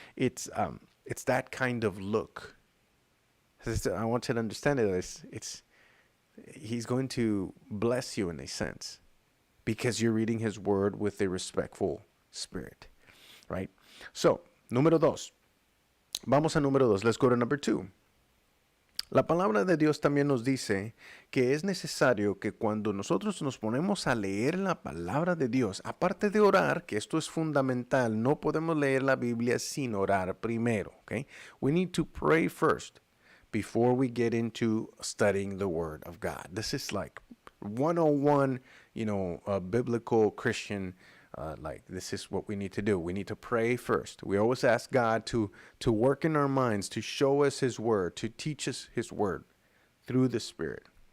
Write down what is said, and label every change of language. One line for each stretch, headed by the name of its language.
English: It's that kind of look. I want you to understand it. He's going to bless you in a sense because you're reading his word with a respectful spirit, right?
Spanish: So, número dos. Vamos a número dos.
English: Let's go to number 2.
Spanish: La palabra de Dios también nos dice que es necesario que cuando nosotros nos ponemos a leer la palabra de Dios, aparte de orar, que esto es fundamental, no podemos leer la Biblia sin orar primero, okay?
English: We need to pray first before we get into studying the Word of God. This is like 101, biblical Christian. This is what we need to do. We need to pray first. We always ask God to work in our minds, to show us his word, to teach us his word through the Spirit.